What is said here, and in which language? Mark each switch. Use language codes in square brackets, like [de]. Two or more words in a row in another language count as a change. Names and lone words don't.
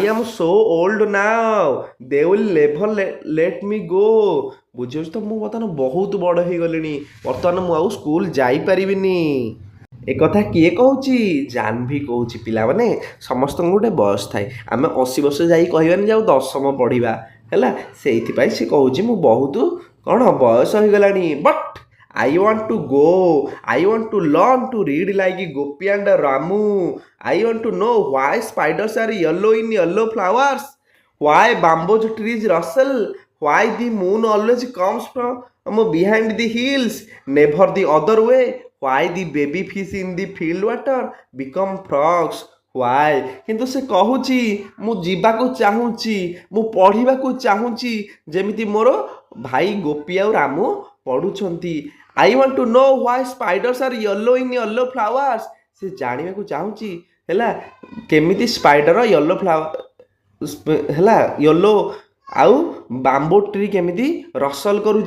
[en] I'm so old now they will never let me go [or] ବୁଝିହେଉଛି ତ ମୁଁ ବର୍ତ୍ତମାନ ବହୁତ ବଡ଼ ହେଇଗଲିଣି ବର୍ତ୍ତମାନ ମୁଁ ଆଉ ସ୍କୁଲ ଯାଇପାରିବିନି ଏକଥା କିଏ କହୁଛି ଜାହ୍ନବୀ କହୁଛି ପିଲାମାନେ ସମସ୍ତଙ୍କୁ ଗୋଟେ ବୟସ ଥାଏ ଆମେ 80 ବର୍ଷ ଯାଇ କହିବାନି ଯେ ଆଉ ଦଶମ ପଢ଼ିବା ହେଲା ସେଇଥିପାଇଁ ସେ କହୁଛି ମୁଁ ବହୁତ କ'ଣ ବୟସ ହେଇଗଲାଣି [en] But I want to go. I want to learn to read like Gopi and Ramu. I want to know why spiders are yellow in yellow flowers. Why bamboo trees rustle. Why the moon always comes from behind the hills. Never the other way. Why the baby fish in the field water become frogs. Why? [or] କିନ୍ତୁ ସେ କହୁଛି ମୁଁ ଯିବାକୁ ଚାହୁଁଛି ମୁଁ ପଢ଼ିବାକୁ ଚାହୁଁଛି ଯେମିତି ମୋର ଭାଇ ଗୋପୀ ଆଉ ରାମୁ ପଢ଼ୁଛନ୍ତି। [en] I want to know why spiders are yellow in yellow flowers. [or] ସେ ଜାଣିବାକୁ ଚାହୁଁଛି ହେଲା କେମିତି [en] spider yellow [or] ହେଲା ୟେଲୋ ଆଉ [en] bamboo tree [or] କେମିତି ରସଲ କରୁଛି।